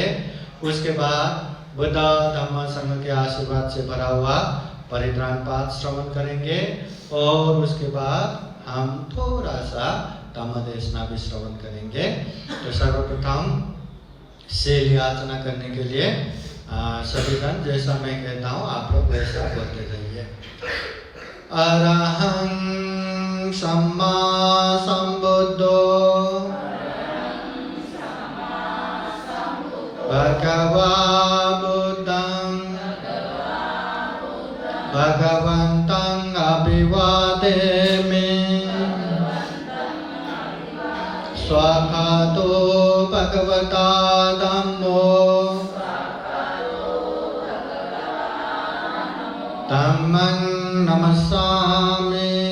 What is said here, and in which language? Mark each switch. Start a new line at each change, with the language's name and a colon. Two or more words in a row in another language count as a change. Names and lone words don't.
Hindi: उसके बाद बुद्ध धम्म संघ के आशीर्वाद से भरा हुआ परित्राण पाठ श्रवण करेंगे और उसके बाद हम थोड़ा सा धम्म देशना भी श्रवण करेंगे। तो सर्वप्रथम शील याचना करने के लिए सभी जन जैसा मैं कहता हूँ आप लोग वैसा बोलते रहिए।
Pali: अरहं सम्मा संबुद्धो भगवा बुद्धं भगवन्तं अभिवादेमि स्वाखातो भगवता धम्मो धम्मं नमस्सामि